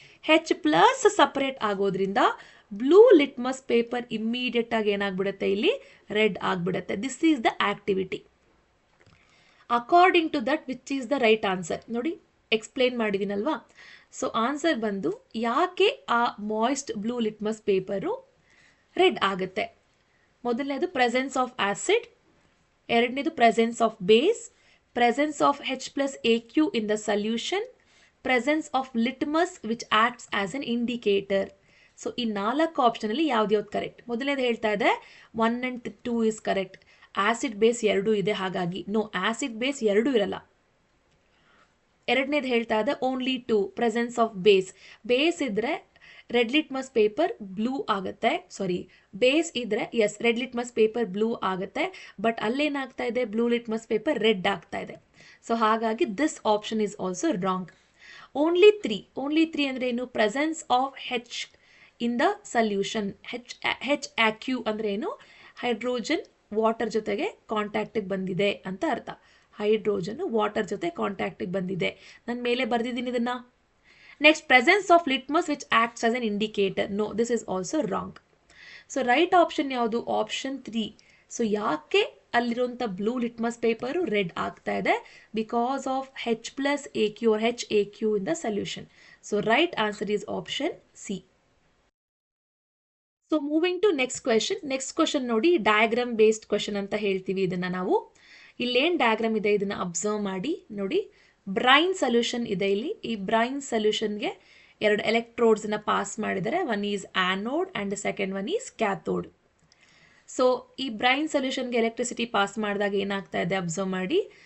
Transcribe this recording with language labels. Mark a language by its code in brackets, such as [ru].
[kn] H+ separate ಆಗೋದ್ರಿಂದ blue litmus paper immediate ಆಗಿ ಏನಾಗ್ಬಿಡುತ್ತೆ, ಇಲ್ಲಿ ರೆಡ್ ಆಗಿಬಿಡುತ್ತೆ. [en] This is the activity. According to that which is the right answer [kn] ನೋಡಿ, explain ಮಾಡಿದ್ದೀನಲ್ವಾ. So answer ಬಂದು ಯಾಕೆ ಆ moist blue litmus paper red ಆಗುತ್ತೆ. [en] ಮೊದಲನೇದು presence of acid, ಎರಡನೇದು presence of base, presence of H+AQ in the solution, presence of litmus which acts as an indicator. [kn] So ಈ 4 ಆಪ್ಷನಲ್ಲಿ ಯಾವ್ದು correct? ಮೊದಲನೇದು ಹೇಳ್ತಾ ಇದೆ [en] 1 and 2 is correct. [kn] Acid base 2 ಇದೆ, ಹಾಗಾಗಿ ನೋ, ಆಸಿಡ್ ಬೇಸ್ 2 ಇರಲ್ಲ. ಎರಡನೇದು ಹೇಳ್ತಾ ಇದೆ ಓನ್ಲಿ 2, ಪ್ರೆಸೆನ್ಸ್ ಆಫ್ ಬೇಸ್ ಇದ್ರೆ ರೆಡ್ ಲಿಟ್ಮಸ್ ಪೇಪರ್ ಬ್ಲೂ ಆಗುತ್ತೆ, ಸಾರಿ ಬೇಸ್ ಇದ್ರೆ S red litmus paper blue ಆಗುತ್ತೆ, ಬಟ್ ಅಲ್ಲೇನಾಗ್ತಾ ಇದೆ, ಬ್ಲೂ ಲಿಟ್ಮಸ್ ಪೇಪರ್ ರೆಡ್ ಆಗ್ತಾ ಇದೆ. [en] So ಹಾಗಾಗಿ this option is also wrong. Only 3 ಅಂದರೆ ಏನು, presence of H in the solution, HAQ ಅಂದರೆ ಏನು, [kn] ಹೈಡ್ರೋಜನ್ ವಾಟರ್ ಜೊತೆಗೆ ಕಾಂಟ್ಯಾಕ್ಟಿಗೆ ಬಂದಿದೆ ಅಂತ ಅರ್ಥ. ಹೈಡ್ರೋಜನ್ ವಾಟರ್ ಜೊತೆ ಕಾಂಟ್ಯಾಕ್ಟಿಗೆ ಬಂದಿದೆ, ನಾನು ಮೇಲೆ ಬರೆದಿದ್ದೀನಿ ಇದನ್ನು. [en] Next, presence of litmus which acts as an indicator, no, this is also wrong. [kn] So right option ಯಾವುದು? ಆಪ್ಷನ್ 3. ಸೊ ಯಾಕೆ ಅಲ್ಲಿರುವಂಥ ಬ್ಲೂ ಲಿಟ್ಮಸ್ ಪೇಪರು ರೆಡ್ ಆಗ್ತಾ ಇದೆ? [en] Because of H+AQ or HAQ in the solution. So right answer is option C. [kn] So [en] moving to next question [kn] ನೋಡಿ, diagram based question ಅಂತ ಹೇಳ್ತೀವಿ ಇದನ್ನ ನಾವು. ಇಲ್ಲೇನು ಡಯಾಗ್ರಾಮ್ ಇದೆ ಇದನ್ನ ಅಬ್ಸರ್ವ್ ಮಾಡಿ ನೋಡಿ. ಬ್ರೈನ್ ಸೊಲ್ಯೂಷನ್ ಇದೆ ಇಲ್ಲಿ. ಈ ಬ್ರೈನ್ ಸೊಲ್ಯೂಷನ್ಗೆ 2 ಎಲೆಕ್ಟ್ರೋಡ್ಸ್ನ ಪಾಸ್ ಮಾಡಿದರೆ. [en] One is anode and second one is cathode. [kn] So ಈ ಬ್ರೈನ್ ಸೊಲ್ಯೂಷನ್ಗೆ ಎಲೆಕ್ಟ್ರಿಸಿಟಿ ಪಾಸ್ ಮಾಡಿದಾಗ ಏನಾಗ್ತಾ ಇದೆ ಅಬ್ಸರ್ವ್ ಮಾಡಿ.